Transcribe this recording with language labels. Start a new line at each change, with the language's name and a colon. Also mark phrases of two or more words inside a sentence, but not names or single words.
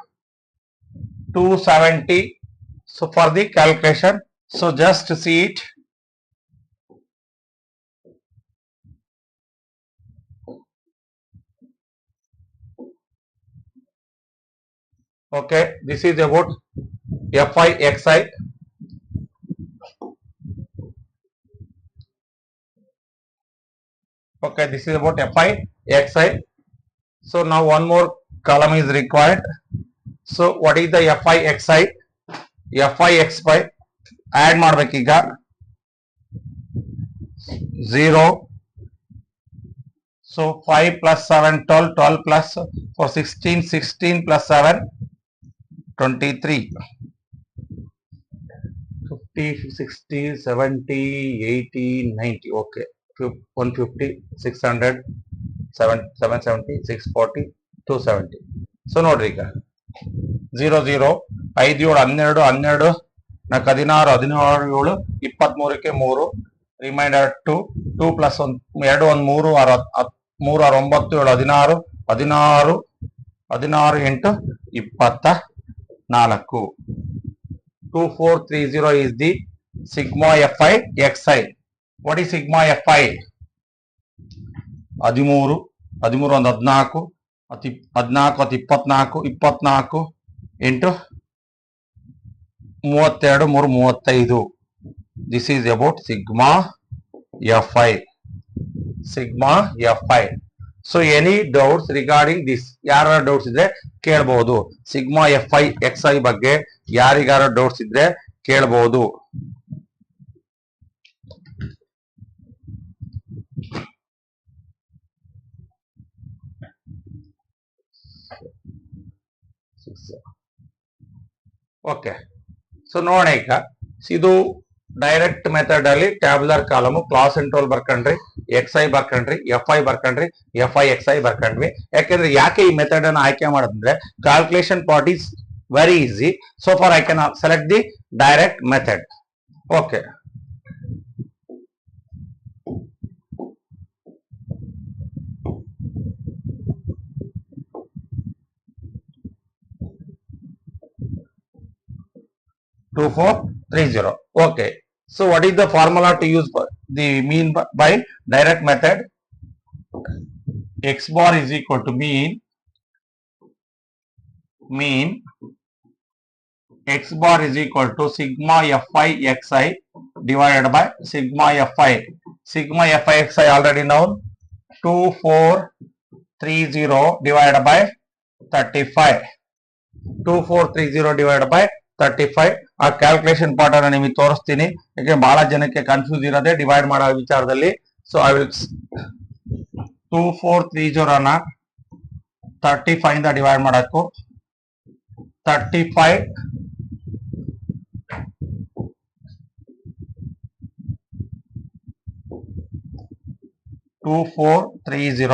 English: 270. So for the calculation, so just see it. Okay, this is about fi xi. Okay, this is about fi xi. So now one more column is required. So what is the fi xi? fi xy add ಮಾಡಬೇಕೀಗ 0. So 5 plus 7 12, 12 plus 4 16, 16 plus 7 23, 50, 60, 70, 80, 90. Okay, 150, 600, 770, 640, 270.
Kannada: So ನೋಡ್ರಿ ಈಗ 0 0 5 7 12 12 16 17 23ಕ್ಕೆ 3 ರಿಮೈಂಡರ್ 2 2 ಪ್ಲಸ್ 1 2 1 3 6 3 6 9 7 16 16 16 8 24.
English: 2430 is the sigma fi xi. What is sigma fi? 13 13 ಒಂದು 14 14 24 24 ಇಂಟು 32 3 35. This is about sigma fi. Sigma fi. So any doubts regarding this?
Kannada: ಯಾರ ಡೌಟ್ಸ್ ಇದ್ರೆ ಕೇಳಬಹುದು. ಸಿಗ್ಮಾ fi xi ಬಗ್ಗೆ ಯಾರಿಗಾರ ಡೌಟ್ಸ್ ಇದ್ರೆ ಕೇಳಬಹುದು. ಓಕೆ, ಸೊ ನೋಡೋಣ ಈಗ. ಇದು
English: direct method
Kannada: ಅಲ್ಲಿ
English: tabular column class interval
Kannada: ಬರ್ಕೊಂಡ್ರಿ, xi ಬರ್ಕೊಂಡ್ರಿ, fi ಬರ್ಕೊಂಡ್ರಿ, fi xi ಬರ್ಕೊಂಡ್ವಿ. ಯಾಕೆಂದ್ರೆ ಯಾಕೆ ಈ ಮೆಥಡ್ ಅನ್ನು ಆಯ್ಕೆ ಮಾಡೋದಂದ್ರೆ
English: calculation part is very easy. So far I can select the direct method. Okay, two four three zero. Okay, so what is the formula to use for the mean by direct method? X bar is equal to mean x bar is equal to sigma fi xi divided by sigma fi. Sigma fi xi already known, 2430 divided by 35. 2430 divided by 35.
Kannada: ಆ
English: calculation part
Kannada: ಅನ್ನು ನಿಮಗೆ ತೋರಿಸ್ತೀನಿ, ಯಾಕೆ ಬಹಳ ಜನಕ್ಕೆ ಕನ್ಫ್ಯೂಸ್ ಇರೋದೇ ಡಿವೈಡ್ ಮಾಡೋ ವಿಚಾರದಲ್ಲಿ.
English: so I will
Kannada: 2430 35 ಇಂದ ಡಿವೈಡ್ ಮಾಡಬೇಕು. 35 2430.